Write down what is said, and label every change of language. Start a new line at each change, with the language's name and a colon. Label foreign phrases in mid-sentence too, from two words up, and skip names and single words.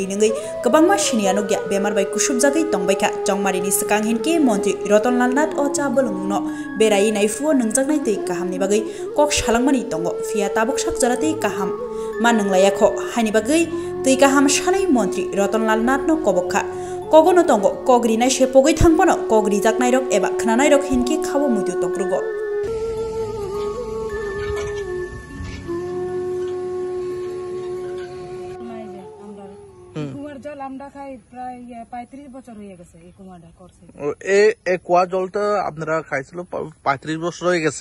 Kok Borok: nungai kabangma siniano gya bemar bai kusubjagai tongbaika jongmari ni sakang hinke Montri Ratanlal Nath o cha bolongno berai naifuo nungjaknai tei kahamni bagai kok salangmani tongo fia tabuk sak jaratei kaham manunglayakho haini bagai tei kaham sanai Montri Ratanlal Nath no kobokha Kogono tongo kogri nai sepogoi thangpono kogri jaknai rok eba khnanai rok hinki khabo mudu tokrugo
Bangla: কুমার জল আমরা খাই প্রায় 35 বছর হয়ে গেছে এই কুমারটা করছে এই কুয়া জলটা আপনারা খাইছিল 35 বছর হয়ে গেছে